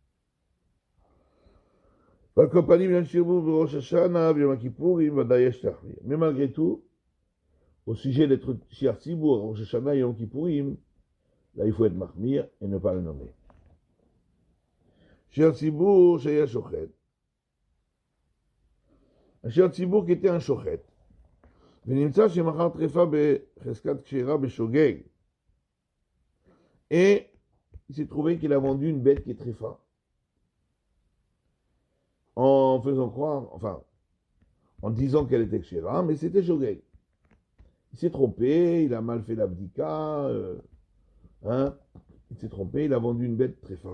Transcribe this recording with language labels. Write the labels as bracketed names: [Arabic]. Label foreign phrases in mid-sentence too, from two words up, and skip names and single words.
[French] Mais malgré tout, au sujet d'être [Hebrew] שליח ציבור, [French] Rosh Hashanah et Yom Kippourim, là il faut être mahmir et ne pas le nommer. [Hebrew] שליח ציבור, שהיה שוחט. [French] Un [Hebrew] שליח ציבור [French] qui était un Shochet. [Hebrew] ונמצא שמכר טרפה בחזקת כשרה בשוגג. [French] Et il s'est trouvé qu'il a vendu une bête qui est tréfa. En faisant croire, enfin, en disant qu'elle était kshera, mais c'était shogeg. Il s'est trompé, il a mal fait l'abdika, il s'est trompé, il a vendu une bête tréfa.